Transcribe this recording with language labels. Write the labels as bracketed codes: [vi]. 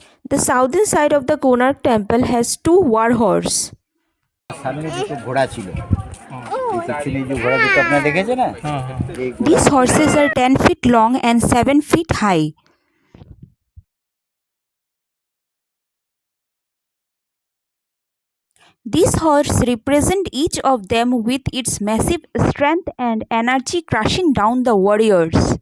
[en] The southern side of the Konark Temple has 2 war horse. [bn] সামনে দুটো ঘোড়া ছিল, এই পিছনে যে ঘোড়া দুটো আপনারা দেখেছেন না, [en] These horses are 10 feet long and 7 feet high. These horses represent each of them with its massive strength and energy crushing down the warriors.